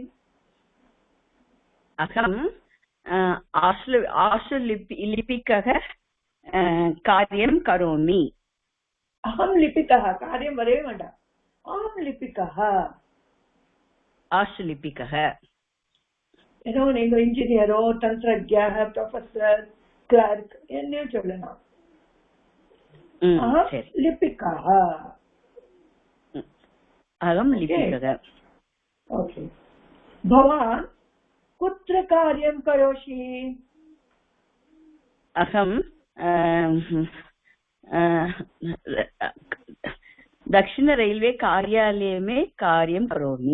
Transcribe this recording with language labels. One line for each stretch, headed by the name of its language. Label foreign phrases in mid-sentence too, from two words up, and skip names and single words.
Sanskrit: अहम् आशुलिपिकः कार्यं करोमि. अहं लिपिकः. कार्यं वदेव वेण्ड. अहं लिपिकः. आशुलिपिकः.
Tamil: ஏதோ நீங்க இன்ஜினியரோ தந்திரஜ்ஞः
English: professor clerk
Tamil: என்ன சொல்லலாம்.
Sanskrit: लिपिकः. अहं लिपिकः. ओके. भवान् कुत्र कार्यं करोषि? अहं दक्षिण रेलवे
Hindi: कार्यालय में
Sanskrit: कार्यं करोमि.